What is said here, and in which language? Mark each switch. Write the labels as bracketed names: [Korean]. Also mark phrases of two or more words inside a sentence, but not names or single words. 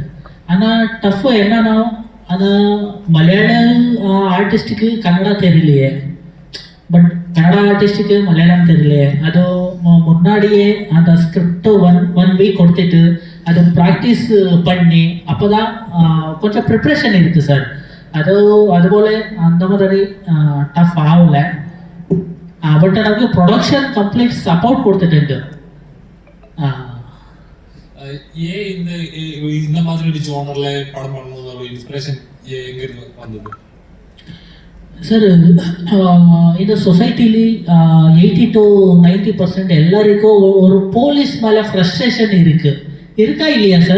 [Tamil] ஆனால் டஃப்பு என்னன்னா, அது மலையாள ஆர்டிஸ்ட்டுக்கு கன்னடா தெரியலையே, [English] but Kannada artist [Tamil] மலையாளம் தெரியலையே. அது முன்னாடியே அந்த [English] script one week [Tamil] கொடுத்துட்டு அது ப்ராக்டிஸ் பண்ணி அப்போ தான் கொஞ்சம் ப்ரிப்ரேஷன் இருக்குது சார். [Malayalam] അതുപോലെ [Tamil] அந்த மாதிரி [Malayalam] ടഫ് ആവില്ല. ബട്ട് നമുക്ക് [English] production complete support [Malayalam] കൊടുത്തിട്ടുണ്ട്. [Tamil] இந்த மாதிரி ஒரு ஜோனர்ல படம் பண்ணணும் ஒரு இன்ஸ்பிரேஷன் எங்க இருந்து வந்தது சார்? இந்த சொசைட்டிಲಿ 80-90% எல்லாருக்கும் ஒரு போலீஸ் மேலே ஃப்ரஸ்ட்ரேஷன் இருக்கா இல்லையா சார்?